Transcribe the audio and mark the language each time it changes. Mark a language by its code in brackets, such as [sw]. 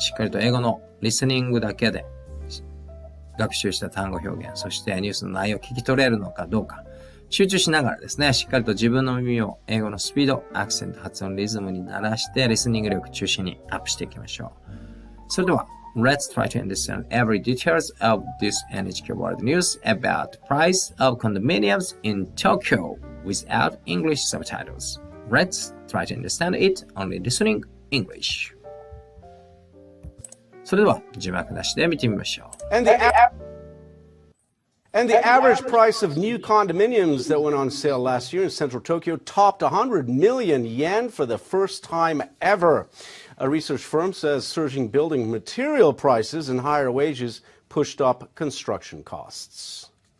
[ja] しっかりと英語のリスニングだけで学習した単語表現、そしてニュースの内容を聞き取れるのかどうか、集中しながらですね、しっかりと自分の耳を英語のスピード、アクセント、発音、リズムに慣らして、リスニング力中心にアップしていきましょう。それでは、 [en] Let's try to understand every details of this NHK World News about price of condominiums in Tokyo without English subtitles. Let's try to understand it only listening English. [ja] それでは字幕なしで見てみましょう。 [en] And the average price of new condominiums that went on sale last year in central Tokyo topped 100 million yen for the first time ever. A research firm says surging building material prices and higher wages pushed up construction costs.